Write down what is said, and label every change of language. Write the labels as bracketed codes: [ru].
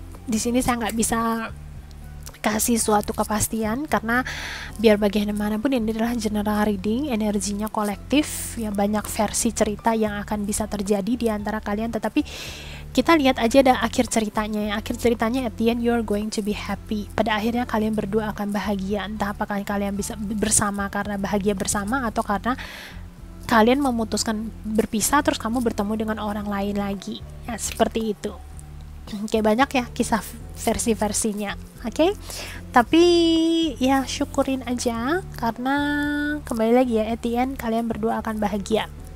[id] Di sini saya nggak bisa kasih suatu kepastian karena biar bagaimanapun ini adalah general reading, energinya kolektif ya, banyak versi cerita yang akan bisa terjadi di antara kalian, tetapi kita lihat aja ada akhir ceritanya. Akhir ceritanya [en] at the end you're going to be happy. [id] Pada akhirnya kalian berdua akan bahagia, entah apakah kalian bisa bersama karena bahagia bersama atau karena kalian memutuskan berpisah terus kamu bertemu dengan orang lain lagi ya, seperti itu. Kayak banyak ya kisah versi-versinya, oke? Tapi ya syukurin aja karena kembali lagi ya, [en] at the end [id] kalian berdua akan bahagia.